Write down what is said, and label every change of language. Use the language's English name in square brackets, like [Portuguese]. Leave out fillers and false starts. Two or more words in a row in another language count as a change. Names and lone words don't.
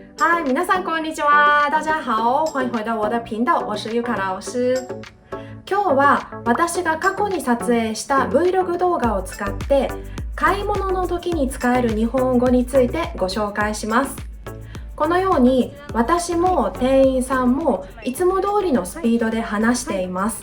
[Japanese] 嗨，皆さんこんにちは。 [Chinese] 大家好，欢迎回到我的频道，我是ゆか老師。 [Japanese] 今日は私が過去に撮影した Vlog 動画を使って買い物の時に使える日本語についてご紹介します。このように私も店員さんもいつも通りのスピードで話しています。